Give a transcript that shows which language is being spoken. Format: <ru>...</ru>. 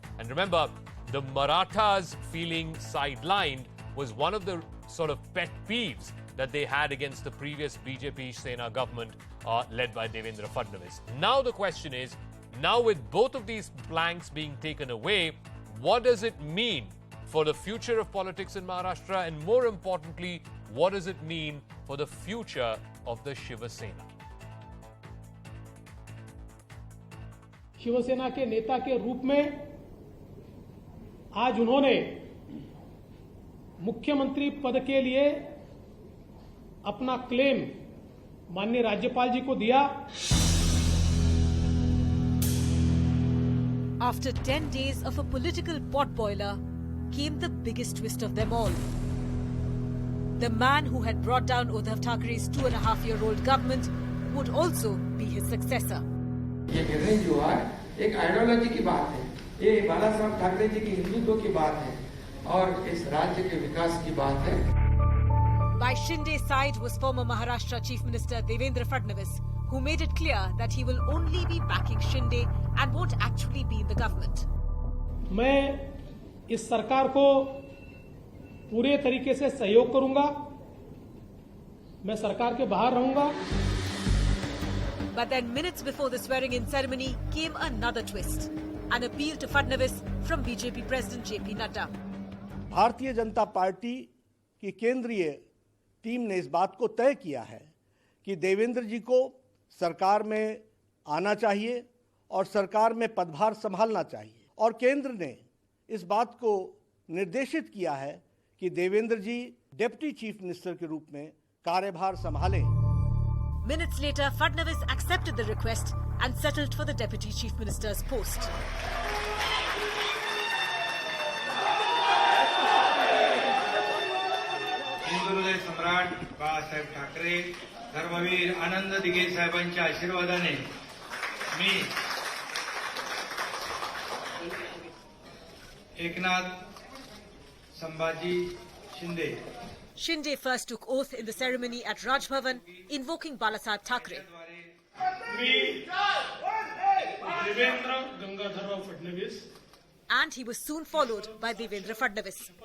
<en>And remember, the Marathas feeling sidelined was one of the sort of pet peeves that they had against the previous BJP Sena government led by Devendra Fadnavis. Now the question is, now with both of these planks being taken away, what does it mean for the future of politics in Maharashtra, and more importantly, what does it mean for the future of the Shiva Sena?</en> <hi>Shiv Sena के नेता के रूप में आज उन्होंने मुख्यमंत्री पद के लिए अपना क्लेम माननीय राज्यपाल जी को दिया.</hi> <en>After 10 days of a political potboiler came the biggest twist of them all. The man who had brought down Uddhav Thackeray's 2.5-year-old government would also be his successor.</en> <hi>ये निर्णय जो है एक आइडियोलॉजी की बात है. ये बाला साहब ठाकरे जी की हिंदुत्व की बात है और इस राज्य के विकास की बात है.</hi> <en>By Shinde's side was former Maharashtra Chief Minister Devendra Fadnavis, who made it clear that he will only be backing Shinde and won't actually be in the government.</en> <hi>मैं इस सरकार को पूरे तरीके से सहयोग करूंगा. मैं सरकार के बाहर रहूंगा.</hi> <en>But then minutes before the swearing-in ceremony came another twist. An appeal to Fadnavis from BJP President JP Nadda.</en> <hi>Bharatiya Janata party की केंद्रीय टीम ने इस बात को तय किया है कि देवेंद्र जी को सरकार में आना चाहिए और सरकार में पदभार संभालना चाहिए, और केंद्र ने इस बात को निर्देशित किया है कि देवेंद्र जी डिप्टी चीफ मिनिस्टर के रूप में कार्यभार संभालें.</hi> <en>Minutes later, Fadnavis accepted the request and settled for the deputy chief minister's post.</en> <mr>हिंदुहृदय सम्राट बाळासाहेब ठाकरे, धर्मवीर आनंद दिघे साहेबांच्या आशीर्वादाने मी Eknath Sambhaji Shinde.</mr> <en>Shinde first took oath in the ceremony at Raj Bhavan, invoking Balasaheb Thackeray. And he was soon followed by Devendra Fadnavis.</en>